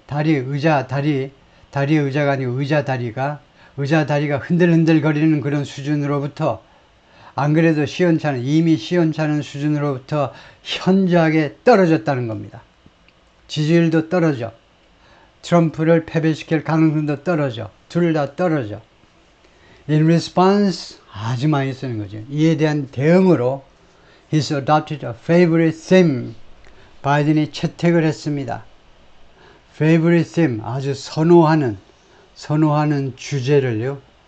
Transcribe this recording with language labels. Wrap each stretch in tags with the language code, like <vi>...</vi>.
<ko>다리의 의자가 아니고 의자 다리가 흔들흔들거리는 그런 수준으로부터, 안 그래도 이미 시원찮은 수준으로부터 현저하게 떨어졌다는 겁니다. 지지율도 떨어져. 트럼프를 패배시킬 가능성도 떨어져. 둘 다 떨어져.</ko> <en>In response,</en> <ko>아주 많이 쓰는 거죠. 이에 대한 대응으로</ko> <en>He's adopted a favorite theme.</en> <ko>바이든이 채택을 했습니다.</ko> <en>Favorite theme,</en> <ko>아주 선호하는 주제를요.</ko>